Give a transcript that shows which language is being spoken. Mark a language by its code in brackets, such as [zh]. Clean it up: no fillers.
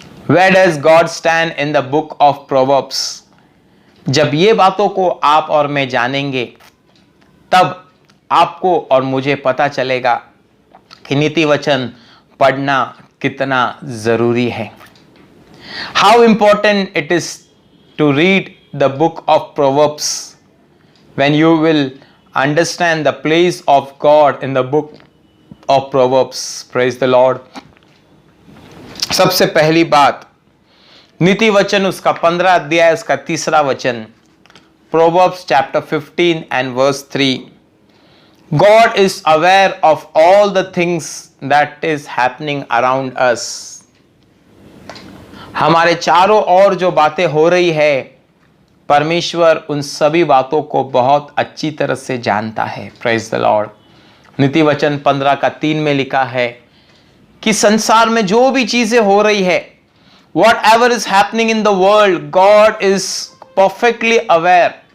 [en] Where does God stand in the book of Proverbs? [hi] जब ये बातों को आप और मैं जानेंगे तब आपको और मुझे पता चलेगा कि नीति वचन पढ़ना कितना जरूरी है। [en] How important it is to read the book of Proverbs when you will understand the place of God in the book of Proverbs. Praise the Lord. [hi] सबसे पहली बात, नीति वचन उसका 15 अध्याय उसका 3 वचन, [en] Proverbs chapter 15 and verse 3. God is aware of all the things that is happening around us. [hi] हमारे चारों ओर जो बातें हो रही है, परमेश्वर उन सभी बातों को बहुत अच्छी तरह से जानता है। [en] Praise the Lord. [hi] नीति वचन 15 का 3 में लिखा है कि संसार में जो भी चीजें हो रही है, [en] Whatever is happening in the world, God is perfectly aware.